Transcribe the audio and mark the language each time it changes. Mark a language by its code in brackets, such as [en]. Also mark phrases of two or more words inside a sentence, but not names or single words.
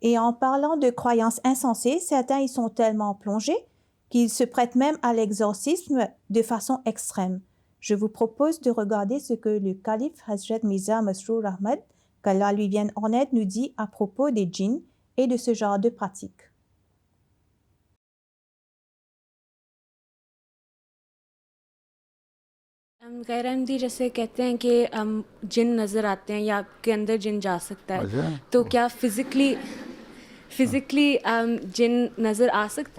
[fr] Et en parlant de croyances insensées, certains y sont tellement plongés qu'ils se prêtent même à l'exorcisme de façon extrême. Je vous propose de regarder ce que le calife Hazrat Mirza Masroor Ahmad, qu'Allah lui vienne en aide, nous dit à propos des djinns et de ce genre de pratiques. [ur] غیر احمدی جیسے کہتے ہیں کہ جن نظر آتے ہیں یا آپ کے اندر جن جا سکتا ہے تو کیا فزیکلی جن نظر آ سکتے ہیں?